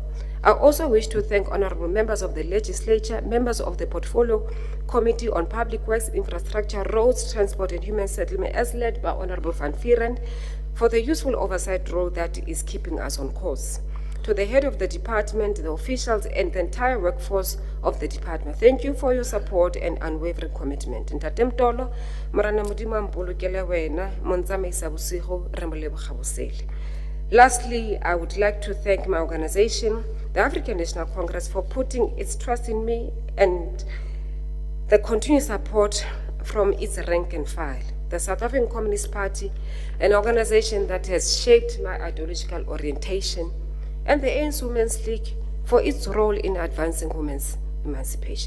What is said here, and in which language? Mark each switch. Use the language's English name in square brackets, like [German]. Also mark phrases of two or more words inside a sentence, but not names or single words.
[English] I also wish to thank honorable members of the legislature, members of the Portfolio Committee on Public Works, Infrastructure, Roads, Transport and Human Settlement, as led by Honorable Van Vieren, for the useful oversight role that is keeping us on course. To the head of the department, the officials, and the entire workforce of the department, thank you for your support and unwavering commitment. [Tswana] Ntate Mtolo, Morana Modimo mpolokele wena, montsamaisa bosigo re moleboga bosele. [English] Lastly, I would like to thank my organization, the African National Congress, for putting its trust in me and the continued support from its rank and file. The South African Communist Party, an organization that has shaped my ideological orientation, and the ANC Women's League for its role in advancing women's emancipation.